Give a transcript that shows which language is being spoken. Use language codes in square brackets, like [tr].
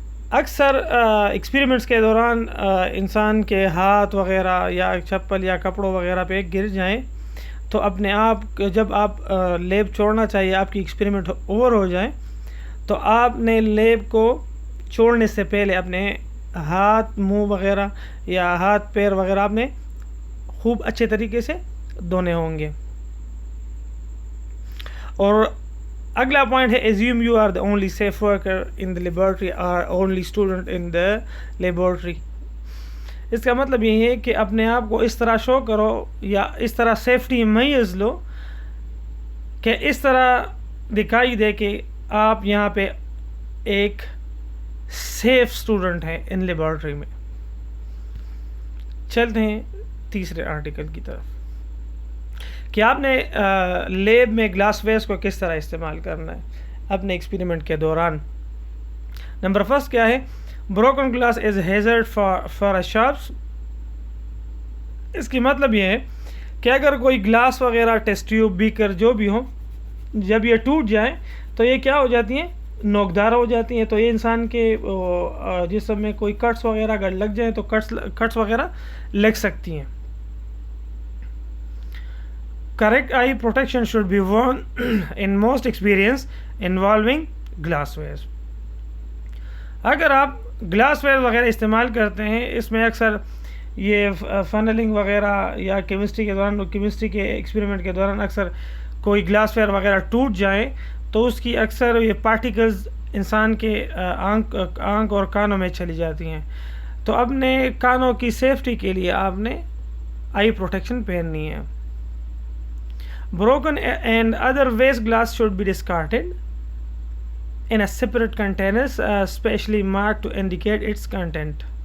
[ur] اکثر ایکسپیریمنٹس کے دوران انسان کے ہاتھ وغیرہ یا چپل یا کپڑوں وغیرہ پہ گر جائیں تو اپنے آپ جب آپ لیب چھوڑنا چاہیے، آپ کی ایکسپیریمنٹ اوور ہو جائے، تو آپ نے لیب کو چھوڑنے سے پہلے اپنے ہاتھ، منہ وغیرہ یا ہاتھ پیر وغیرہ آپ نے خوب اچھے طریقے سے دھونے ہوں گے. اور اگلا پوائنٹ ہے [en] assume you are the only safe worker in the laboratory [ur] or only student in the laboratory. اس کا مطلب یہ ہے کہ اپنے آپ کو اس طرح شو کرو یا اس طرح سیفٹی میئرز لو کہ اس طرح دکھائی دے کہ آپ یہاں پہ ایک سیف اسٹوڈنٹ ہیں ان لیبارٹری میں. چلتے ہیں تیسرے آرٹیکل کی طرف کہ آپ نے لیب میں گلاس ویئرس کو کس طرح استعمال کرنا ہے اپنے ایکسپیریمنٹ کے دوران. نمبر فرسٹ کیا ہے، [en] Broken glass is hazard for shops. [ur] اس کی مطلب یہ ہے کہ اگر کوئی گلاس وغیرہ، ٹیسٹ ٹیوب، بیکر جو بھی ہو، جب یہ ٹوٹ جائیں تو یہ کیا ہو جاتی ہیں، نوکدار ہو جاتی ہیں. تو یہ انسان کے جسم میں کوئی کٹس وغیرہ اگر لگ جائیں تو کٹس وغیرہ لگ سکتی ہیں. [en] Correct eye protection should be worn in most experience involving glassware. [ur] اگر آپ گلاس ویئر وغیرہ استعمال کرتے ہیں، اس میں اکثر یہ فنلنگ وغیرہ یا کیمسٹری کے دوران، کیمسٹری کے ایکسپیریمنٹ کے دوران اکثر کوئی گلاس ویئر وغیرہ ٹوٹ جائیں تو اس کی اکثر یہ پارٹیکلز انسان کے آنکھ اور کانوں میں چلی جاتی ہیں. تو اپنے کانوں کی سیفٹی کے لیے آپ نے آئی پروٹیکشن پہننی ہے. [en] Broken and other waste glass should be discarded in a separate containers, specially marked to indicate its content.